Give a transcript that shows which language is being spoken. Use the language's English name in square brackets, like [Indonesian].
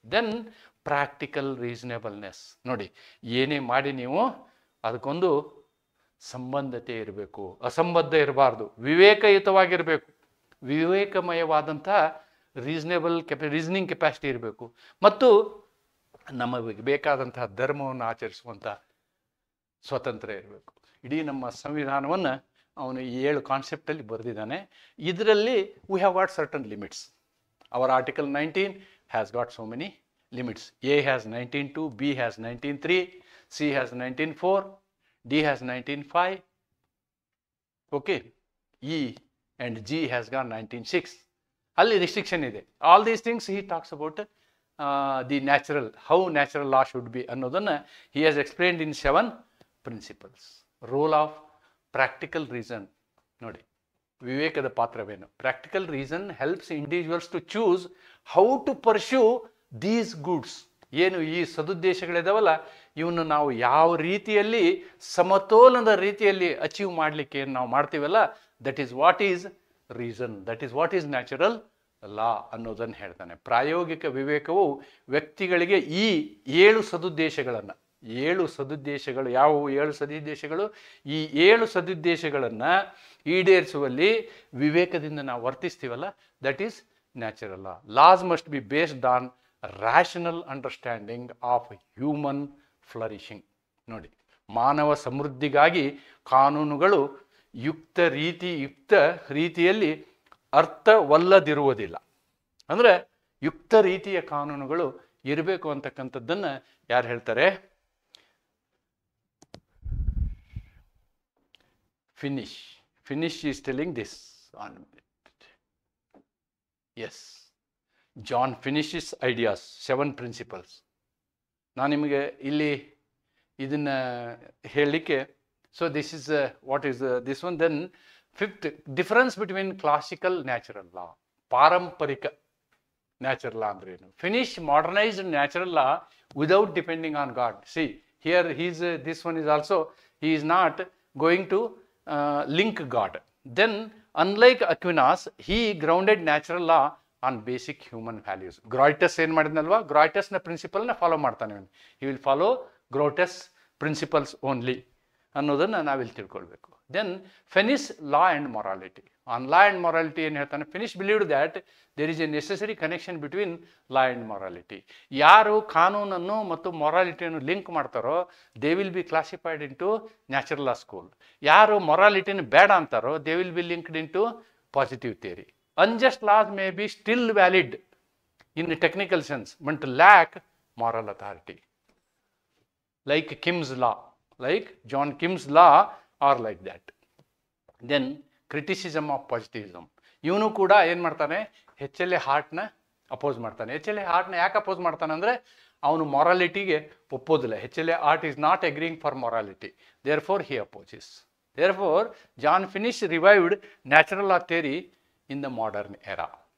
[Kannada] Then practical ರೀಸನೇಬಲ್ನೆಸ್. ನೋಡಿ, ಏನೇ ಮಾಡಿ ನೀವು ಅದಕ್ಕೊಂದು ಸಂಬಂಧತೆ ಇರಬೇಕು, ಅಸಂಬದ್ಧ ಇರಬಾರ್ದು, ವಿವೇಕಯುತವಾಗಿರಬೇಕು, ವಿವೇಕಮಯವಾದಂಥ ರೀಸನಿಂಗ್ ಕೆಪಾಸಿಟಿ ಇರಬೇಕು, ಮತ್ತು ನಮಗೆ ಬೇಕಾದಂತಹ ಧರ್ಮವನ್ನು ಆಚರಿಸುವಂಥ ಸ್ವತಂತ್ರ ಇರಬೇಕು. ಇಡೀ ನಮ್ಮ ಸಂವಿಧಾನವನ್ನು ಅವನು 7 ಕಾನ್ಸೆಪ್ಟಲ್ಲಿ ಬರೆದಿದ್ದಾನೆ. ಇದರಲ್ಲಿ [English] We have got certain limits. Our article 19 has got so many limits. A has 19.2, B has 19.3, C has 19.4, D has 19.5, okay, E and G has got 19.6. [Kannada] Alli restriction ide. [English] All these things he talks about the natural, how natural law should be [Kannada] annodanna [English] he has explained in 7 principles. Role of practical reason. [Kannada] Nodi, ವಿವೇಕದ ಪಾತ್ರವೇನು? [English] Practical reason helps individuals to choose how to pursue these goods. [Kannada] ಏನು ಈ ಸದುದ್ದೇಶಗಳಿದಾವಲ್ಲ, ಇವನ್ನು ನಾವು ಯಾವ ರೀತಿಯಲ್ಲಿ ಸಮತೋಲನದ ರೀತಿಯಲ್ಲಿ achieve ಮಾಡಲಿಕ್ಕೆ ಏನು ನಾವು ಮಾಡ್ತೀವಲ್ಲ, [English] that is what is reason, that is what is natural law [Kannada] ಅನ್ನೋದನ್ನು ಹೇಳ್ತಾನೆ. ಪ್ರಾಯೋಗಿಕ ವಿವೇಕವು ವ್ಯಕ್ತಿಗಳಿಗೆ ಈ 7 ಸದುದ್ದೇಶಗಳನ್ನು, 7 ಸದುದ್ದೇಶಗಳು ಯಾವುವು? 7 ಸದುದ್ದೇಶಗಳು. ಈ 7 ಸದುದ್ದೇಶಗಳನ್ನು ಈಡೇರಿಸುವಲ್ಲಿ ವಿವೇಕದಿಂದ ನಾವು ವರ್ತಿಸ್ತೀವಲ್ಲ, [English] That is natural law. Laws must be based on rational understanding of human flourishing. [Kannada] ನೋಡಿ, ಮಾನವ ಸಮೃದ್ಧಿಗಾಗಿ ಕಾನೂನುಗಳು ಯುಕ್ತ ರೀತಿಯಲ್ಲಿ ಅರ್ಥವಲ್ಲದಿರುವುದಿಲ್ಲ. ಅಂದರೆ ಯುಕ್ತ ರೀತಿಯ ಕಾನೂನುಗಳು ಇರಬೇಕು ಅಂತಕ್ಕಂಥದ್ದನ್ನು ಯಾರು ಹೇಳ್ತಾರೆ? [English] Finish is telling this on it. Yes, John Finish's ideas, 7 principles. [Kannada] ನಾನು ನಿಮಗೆ ಇಲ್ಲಿ ಇದನ್ನು ಹೇಳಲಿಕ್ಕೆ, [English] So this is what is this one. Then 5th, difference between classical natural law, [Kannada] ಪಾರಂಪರಿಕ ನ್ಯಾಚುರಲ್ ಲಾ ಅಂದ್ರೆ ಏನು? [English] Finnis modernised natural law without depending on God. See here this one is also, he is not going to link God. Then unlike Aquinas, he grounded natural law on basic human values. [Kannada] Grotius ಏನು ಮಾಡಿದ್ನಲ್ವಾ, ಗ್ರಾಯ್ಟಸ್ನ ಪ್ರಿನ್ಸಿಪಲ್ನ follow ಮಾಡ್ತಾನೆ. [English] he will follow Grotius principles only [Kannada] ಅನ್ನೋದನ್ನು ನಾವಿಲ್ಲಿ ತಿಳ್ಕೊಳ್ಬೇಕು. [English] Then Finnis law and morality. On law and morality [Kannada] ಏನು ಹೇಳ್ತಾನೆ? [English] Finnis believed that there is a necessary connection between law and morality. [Kannada] ಯಾರು ಕಾನೂನನ್ನು ಮತ್ತು ಮೊರಾಲಿಟಿಯನ್ನು ಲಿಂಕ್ ಮಾಡ್ತಾರೋ [English] They will be classified into natural law school. [Kannada] ಯಾರು ಮೊರಾಲಿಟಿನ ಬೇಡ ಅಂತಾರೋ [English] They will be linked into positive theory. Unjust laws may be still valid in technical sense but lack moral authority. Like Kim's law, like John Kim's law are like that. Then criticism of positivism. [Kannada] ಇವನು ಕೂಡ ಏನು ಮಾಡ್ತಾನೆ? HLA ಹಾರ್ಟ್ನ oppose ಮಾಡ್ತಾನೆ. HLA ಹಾರ್ಟ್ನ ಯಾಕೆ oppose ಮಾಡ್ತಾನೆ ಅಂದರೆ ಅವನು ಮೊರಾಲಿಟಿಗೆ ಒಪ್ಪೋದಿಲ್ಲ. [English] HLA Hart is not agreeing for morality, therefore he opposes. Therefore John Finnis revived natural law theory in the modern era.